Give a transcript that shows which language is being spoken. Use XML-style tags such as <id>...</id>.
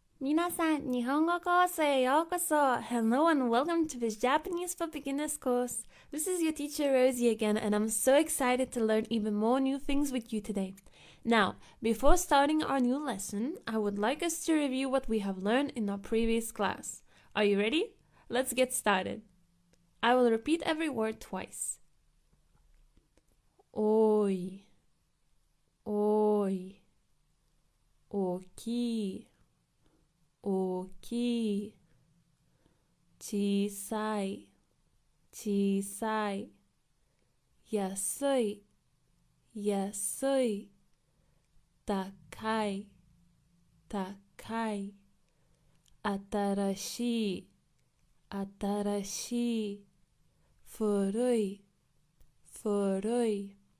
<ja>皆さん、日本語コースへようこそ.</ja> <en>Hello and welcome to this Japanese for Beginners course. This is your teacher Rosie again, and I'm so excited to learn even more new things with you today. Now, before starting our new lesson, I would like us to review what we have learned in our previous class. Are you ready? Let's get started. I will repeat every word twice.</en> <ja>おい、おい、大きい、大きい、小さい、小さい、安い、安い、高い、高い、新しい、新しい、古い、古い、</ja>